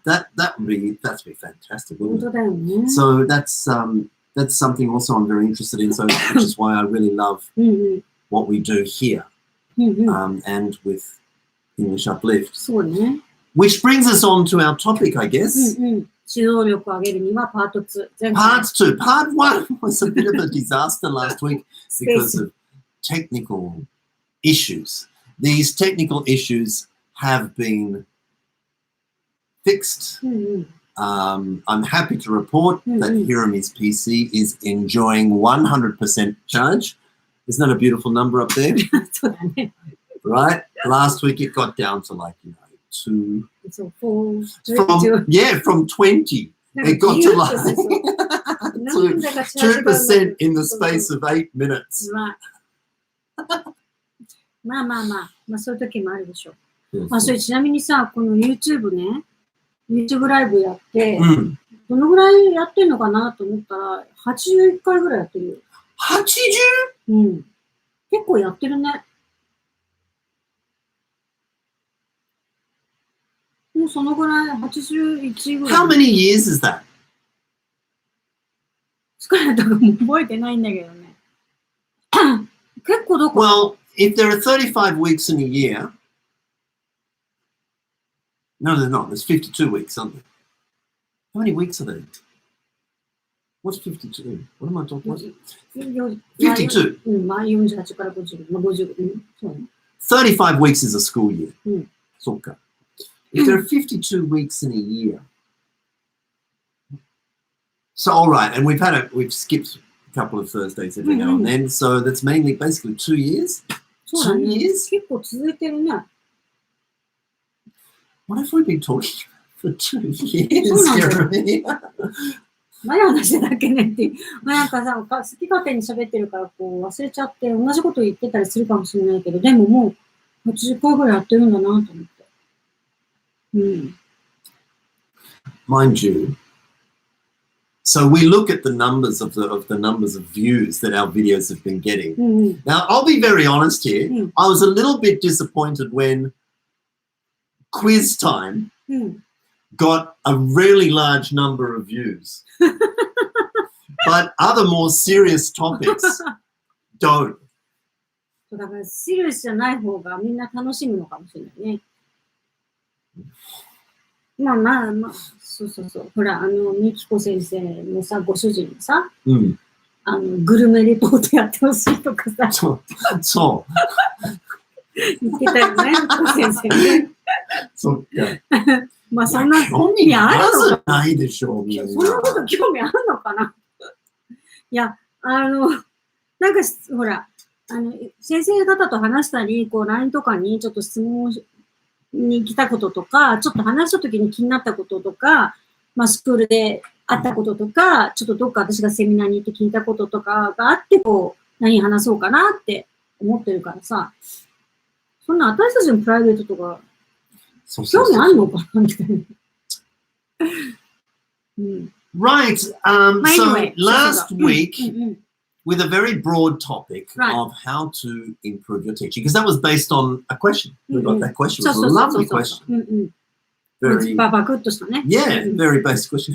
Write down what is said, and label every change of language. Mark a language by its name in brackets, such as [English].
[English] That'd be fantastic, wouldn't it? So that's something also I'm very interested in. So which is why I really love what we do here and with English Uplift. Which brings us on to our topic, I guess. [Japanese] 指導力を上げるにはパート2。 [English] Part 2. Part 1 was a bit of a disaster last week because of technical issues. These technical issues have been fixed. I'm happy to report that Hirami's PC is enjoying 100% charge. Isn't that a beautiful number up there? Right? Last week it got down to like, 2. So 4, from 20. It got to like 2% in the space of 8 minutes. [Japanese] まあそういう時もあるでしょう。それちなみにさ、この YouTube ね、YouTube ライブやって、どのぐらいやってんのかなと思ったら、81回ぐらいやってるよ。 [English] 80? [Japanese] 結構やってるね。もうそのぐらい、81ぐらい。 [English] How many years is that? [Japanese] 疲れたかも覚えてないんだけどね。結構どこ [English] Well, if there are 35 weeks in a year, no, they're not. There's 52 weeks, aren't there? How many weeks are there? What's 52? What am I talking about? 52. [Japanese] まあ48から50。そうね。 [English] 35 weeks is a school year. [Japanese] そうか。 [English] If there are 52 weeks in a year, so all right, and we've skipped a couple of Thursdays every now and then, so that's mainly basically 2 years. 2 years? [Japanese] 結構続いてるね。 [English] What have we been talking about for 2 years? [Japanese] 何話してたっけねっていう。なんかさ、好き勝手に喋ってるからこう忘れちゃって同じこと言ってたりするかもしれないけど、でももう80回ぐらいやってるんだなと思って。 [English] Mind you, so we look at the numbers of the numbers of views that our videos have been getting. Now, I'll be very honest here. I was a little bit disappointed when Quiz Time got a really large number of views, but other more serious topics don't. [Japanese] だからシリアスじゃない方がみんな楽しむのかもしれないね。まあ、そう。ほら、みきこ先生のさ、ご主人のさ、グルメレポートやってほしいとかさ。そう。言ってたよね、みきこ先生ね。そっか。まあ、そんな興味あるのかないでしょう、みんな。そんなこと興味あるのかな。いや、なんか、ほら、先生方と話したり、こう、LINE とかにちょっと質問に来たこととか、ちょっと話した時に気になったこととか、まあスクールであったこととか、ちょっとどっか私がセミナーに行って聞いたこととかがあって、こう、何話そうかなって思ってるからさ、そんな私たちのプライベートとか、興味あんのかなみたいな。 [English] Right. So last week, with a very broad topic of how to improve your teaching, because that was based on a question. We got that question. It was a lovely question. Very, very basic question.